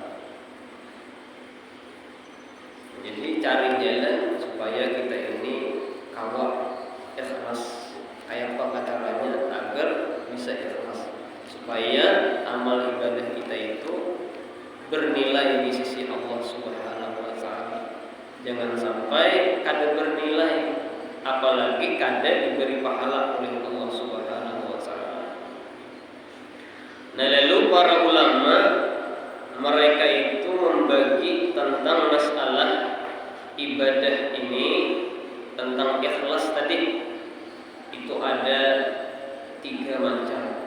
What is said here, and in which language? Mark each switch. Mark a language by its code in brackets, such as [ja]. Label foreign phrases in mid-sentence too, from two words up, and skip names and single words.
[id] Jadi cari jalan supaya kita ini kawal ikhlas. Kayak apa caranya agar bisa ikhlas, supaya amal ibadah kita itu bernilai di sisi Allah [ar] سبحانه وتعالى. [id] Jangan sampai kada bernilai, apalagi kada diberi pahala oleh Allah [ar] سبحانه وتعالى. [id] Nah, lalu para ulama mereka itu membagi tentang masalah ibadah ini, tentang ikhlas tadi itu ada 3 macam.